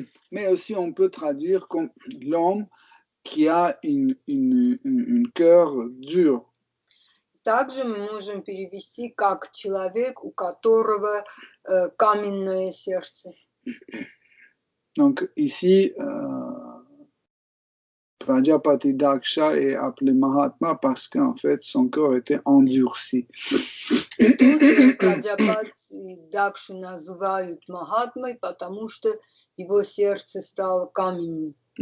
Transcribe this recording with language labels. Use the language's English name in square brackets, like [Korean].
[French] Mais aussi, on peut traduire comme l'homme qui a un cœur dur. [Russian] Также мы можем перевести как человек, у которого каменное сердце. [French] Donc ici, Prajapati Daksha est appelé Mahatma parce qu'en fait, son corps était endurci. [Russian] Тут Праджапати Дакшу называют Махатмой, потому что его сердце стало каменным.